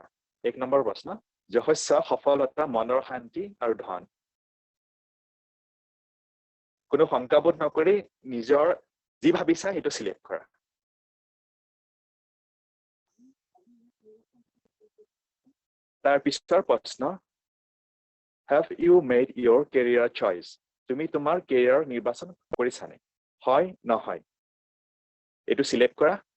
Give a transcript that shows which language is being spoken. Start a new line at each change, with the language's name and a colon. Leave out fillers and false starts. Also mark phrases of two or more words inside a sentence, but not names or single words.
Assamese: 1 নম্বৰ প্ৰশ্ন, যশস্য, সফলতা, মনৰ শান্তি আৰু ধন। কোনো শংকাবোধ নকৰি নিজৰ যি ভাবিছা সেইটো সিলেক্ট কৰা। তাৰ পিছৰ প্ৰশ্ন,
English: have you made your career choice?
Assamese: তুমি তোমাৰ কেৰিয়াৰ নিৰ্বাচন কৰিছানে? হয় নহয় এইটো সিলেক্ট কৰা।